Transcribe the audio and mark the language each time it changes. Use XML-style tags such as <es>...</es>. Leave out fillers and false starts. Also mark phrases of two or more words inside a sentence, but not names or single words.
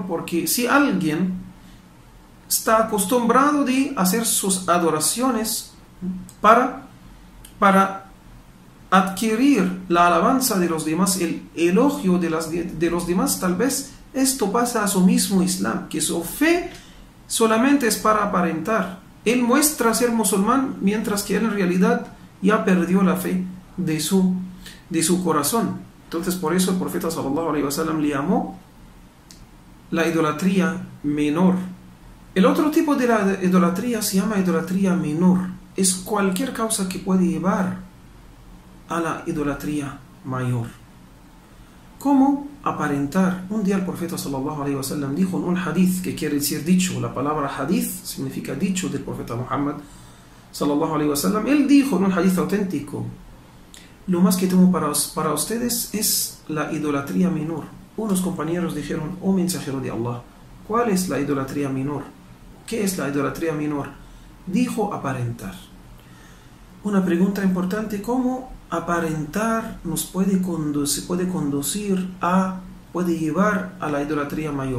<es>Porque si alguien está acostumbrado de hacer sus adoraciones para adquirir la alabanza de los demás, el elogio de los demás, tal vez esto pasa a su mismo Islam, que su fe solamente es para aparentar. Él muestra ser musulmán, mientras que él en realidad ya perdió la fe de su corazón. Entonces por eso el profeta</es> <ar>صلى الله عليه وسلم</ar> <es>le llamó la idolatría menor. El otro tipo de la idolatría se llama idolatría menor. Es cualquier causa que puede llevar a la idolatría mayor. ¿Cómo aparentar? Un día el profeta</es> <ar>صلى الله عليه وسلم</ar> <es>dijo en un hadith, que quiere decir dicho. La palabra hadith significa dicho del profeta Muhammad</es> <ar>صلى الله عليه وسلم.</ar> <es>Él dijo en un hadith auténtico: lo más que temo para ustedes es la idolatría menor. Unos compañeros dijeron: oh mensajero de Allah, ¿cuál es la idolatría menor? ¿Qué es la idolatría menor? Dijo: aparentar. Una pregunta importante: ¿cómo aparentar puede llevar a la idolatría mayor?</es>